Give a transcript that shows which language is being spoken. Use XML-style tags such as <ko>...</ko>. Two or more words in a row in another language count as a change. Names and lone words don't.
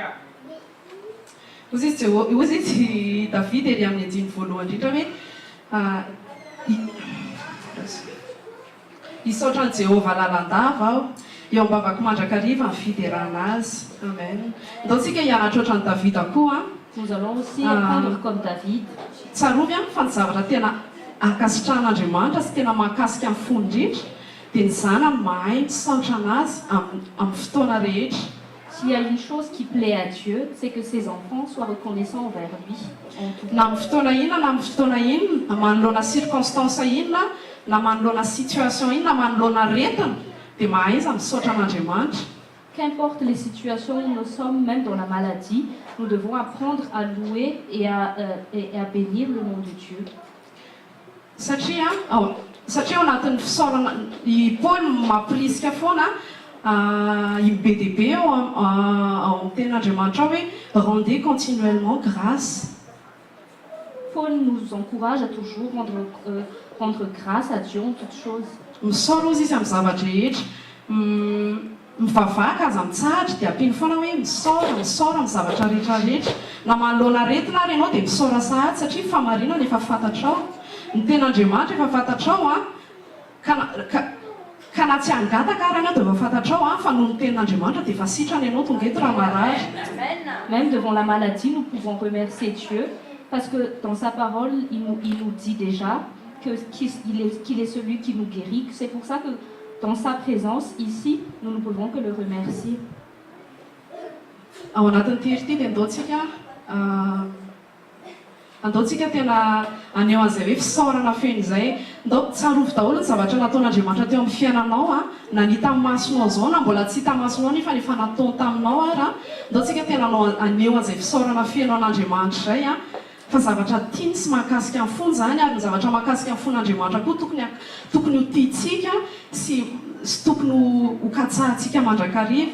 <mg>Ozy izy David ery amin'ny andiny voalohany indrindra hoe isaotra ny Jehovah lalandava aho, eo am-bavako mandrakariva ny fiderana azy. Amen. Ndaontsika hianatra ohatran'ny Davida koa.</mg> <fr>Nous allons aussi apprendre comme David.</fr> <mg>Tsarovy fa ny zavatra tena ankasitrahan'Andriamanitra sy tena mahakasika amin'ny fony indrindra dia ny zanany mahay misaotra anazy amin'ny fotoana rehetra.</mg> <fr>S'il y a une chose qui plaît à Dieu, c'est que ses enfants soient reconnaissants envers lui.</fr> <mg>Na amin'ny fotoana inona na amin'ny fotoana inona, manoloana circonstance inona, na manoloana situation inona, na manoloana aretina, dia mahay izy misaotra an'Andriamanitra.</mg> <fr>Qu'importe les situations où nous sommes, même dans la maladie, nous devons apprendre à louer et à bénir le nom de Dieu.</fr> <mg>satria ao anatin'ny fisaorana i Paul mampirisika foana i BDB ao amin'ny tenin'Andriamanitra hoe</mg> <fr>rendez continuellement grâce. Paul nous encourage à toujours rendre grâce à Dieu en toutes choses.</fr> <mg>Misaora ozy izy amin'ny zavatra rehetra, mivavaka aza mitsahatra dia ampiany foana hoe misaora amin'ny zavatra rehetrarehetra. Na manoloana aretina ary ianao dia misaora sahady satria famarinana efa fantatrao. Ny ten'Andriamanitra efa fantatrao ka na tsy hangataka ary ianao dia efa fantatrao fa noho ny tenin'Andriamanitra dia efa sitrany ianao tonga eto raha marary.</mg> <fr>Même devant la maladie, nous pouvons remercier Dieu parce que dans sa parole, il nous dit déjà qu'il est celui qui nous guérit. C'est pour ça que dans sa présence, ici, nous ne pouvons que le remercier.</fr> <mg>Ao anatin'ity hery ity dia andaontsika tena aneo an'izay hoe fisaorana feno izay. Ndao tsarovy daholo ny zavatra nataon'Andriamanitra teo amin'ny fiainanao na ny tamin'ny masonao zao na mbola tsy hita masonao nefa efa nataony taminao ary ndaontsika tena aneo an'izay fisaorana feno an'Andriamanitra izay fa zavatra tiany sy mahakasika amin'ny fony zany ary ny zavatra mahakasika amin'ny fon'Andriamanitra koa tokony ho tiantsika sy tokony ho katsahantsika mandrakariva.</mg>